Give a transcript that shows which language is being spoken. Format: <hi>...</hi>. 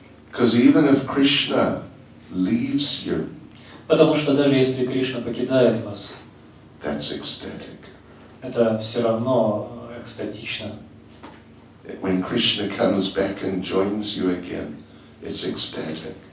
<en>Because even if Krishna leaves you,</en> <ru>Потому что даже если Кришна покидает вас,</ru> <en>that's ecstatic.</en> <ru>это все равно экстатично.</ru> <en>When Krishna comes back and joins you again, it's ecstatic.</en>